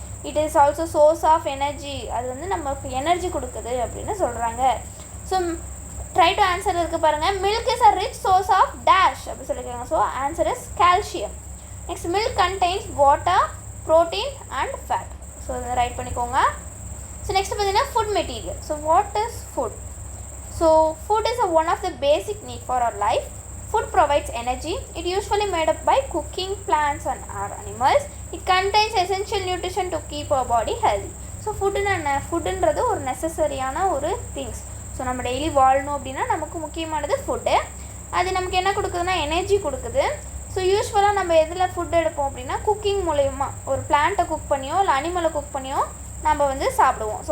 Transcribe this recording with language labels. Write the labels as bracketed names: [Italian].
[English] It is also source of energy. [Tamil] அது வந்து நமக்கு எனர்ஜி கொடுக்குது அப்படின்னு சொல்கிறாங்க. ஸோ [English] try to answer [Tamil] இருக்குது பாருங்கள். [English] milk is a rich source of dash [Tamil] அப்படி சொல்லியிருக்காங்க. [English] So answer is calcium. Next milk contains water, protein and fat. So [Tamil] இதை ரைட் பண்ணிக்கோங்க. ஸோ நெக்ஸ்ட் பார்த்தீங்கன்னா food material. [English] So what is food? So food is one of the basic need for our life. Food provides energy. It usually made up by cooking plants and our animals. It contains essential nutrition to keep our body healthy. [Tamil] So ஃபுட்டுன்றது ஒரு நெசசரியான ஒரு things. So நம்ம daily வாழணும் அப்படின்னா நமக்கு முக்கியமானது food. அது நமக்கு என்ன கொடுக்குதுன்னா எனர்ஜி கொடுக்குது. ஸோ யூஸ்வலாக நம்ம எதில் ஃபுட் எடுப்போம் அப்படின்னா குக்கிங் மூலயமா, ஒரு பிளான்ட்டை குக் பண்ணியோ இல்லை அனிமலை குக் பண்ணியோ நம்ம வந்து சாப்பிடுவோம்.